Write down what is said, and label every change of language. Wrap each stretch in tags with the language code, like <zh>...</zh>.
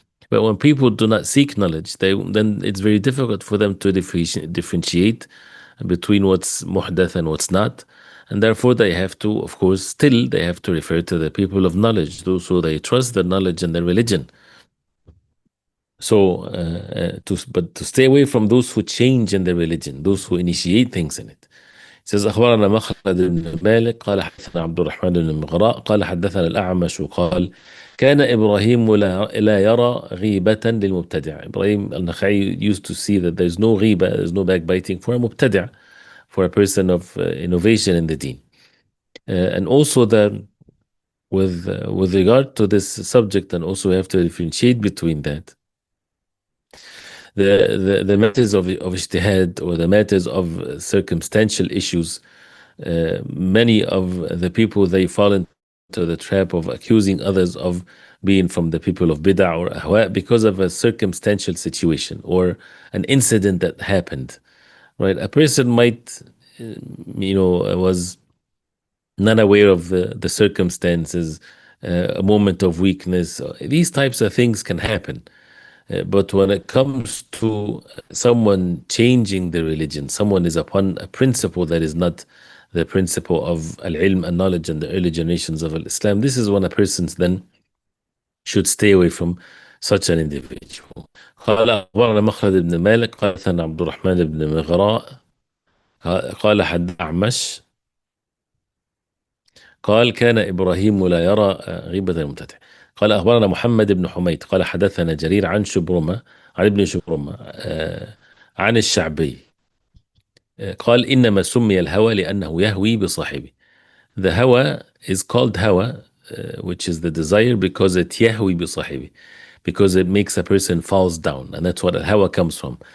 <en>But when people do not seek knowledge, then it's very difficult for them to differentiate between what's muhdath and what's not. And therefore, they have to, of course, still they have to refer to the people of knowledge, those who they trust their knowledge and their religion. So, but to stay away from those who change in their religion, those who initiate things in it.</en> <ar>It says أخبرنا مخلد بن مالك قال حدثنا عبد الرحمن بن المغراء قال حدثنا الأعمش قال كان إبراهيم لا يرى غيبة للمبتدع.</ar> <en>Ibrahim al-Nakhai used to see that there's no ghiba, there's no backbiting for a mubtadi', for a person of innovation in the deen. And also with regard to this subject, and also we have to differentiate between that. The matters of ijtihad, or the matters of circumstantial issues, many of the people, they fall into the trap of accusing others of being from the people of bid'ah or ahwa because of a circumstantial situation or an incident that happened, right? A person might, was not aware of the circumstances, a moment of weakness. These types of things can happen. But when it comes to someone changing the religion, someone is upon a principle that is not the principle of Al-Ilm and knowledge and the early generations of Islam, this is when a person then should stay away from such an individual.</en> <ar>قال أخبرنا مخلد بن مالك قال ثنا عبد الرحمن بن مغراء قال حد أعمش قال كان إبراهيم لا يرى غيبة المبتدع. قال أخبرنا محمد بن حميد قال حدثنا جرير عن شبرمة عن ابن شبرمة عن الشعبي قال إنما سمي الهوى لأنه يهوي بصاحبه.</ar> <en>The hawa is called hawa, which is the desire, because it yahwi بصاحبه, because it makes a person falls down, and that's what al-hawa comes from.</en>